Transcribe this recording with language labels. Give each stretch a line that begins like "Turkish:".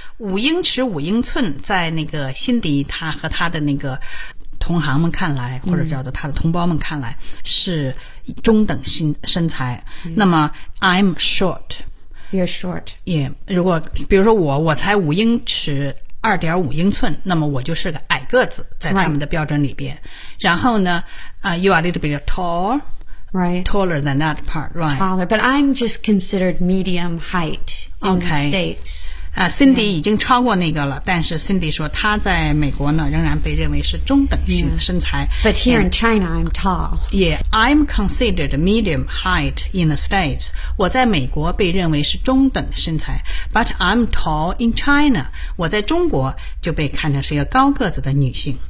Chinese: 五英尺五英寸在那个辛迪他和他的那个同行们看来或者叫做他的同胞们看来是中等身材。
English: 那么 I'm short. You're short. Yeah.
Chinese: 如果比如说我才五英尺二点五英寸，那么我就是个矮个子在他们的标准里边。然后呢
English: you are a little bit tall. Right. Taller than that part, right. Taller, but I'm just considered medium height in、 the States.
Chinese: Cindy 已经超过那个了，但是 Cindy 说她在美国呢仍然被认为是中等型的身材。
English: But here in China, I'm tall. Yeah, I'm considered medium height in the States.
Chinese: 我在美国被认为是中等身材。
English: But I'm tall in China.
Chinese: 我在中国就被看成是一个高个子的女性。